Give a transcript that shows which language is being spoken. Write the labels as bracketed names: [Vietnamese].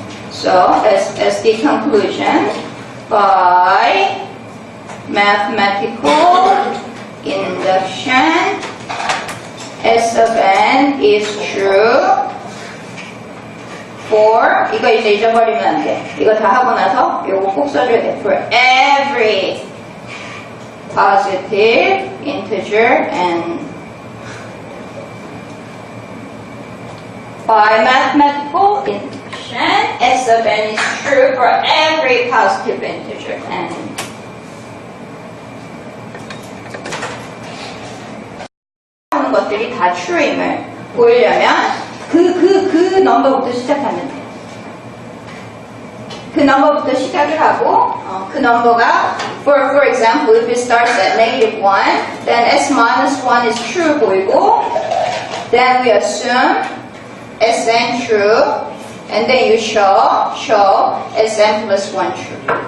[English] So as the conclusion, by mathematical induction, S of n is true for, [Korean] 이거 이제 잊어버리면 안 돼. 이거 다 하고 나서 이거 꼭 써줘야 돼. [English] For every positive integer n. By mathematical induction, S of n is true for every positive integer n. [Korean] 하는 것들이 다 true임을 보이려면 그 넘버부터 시작하면 돼. 그 넘버부터 시작을 하고 그 넘버가 [English] for example if it starts at -1 then s minus 1 is true [Korean] 보이고 [English] then we assume sn true and then you show sn plus 1 true.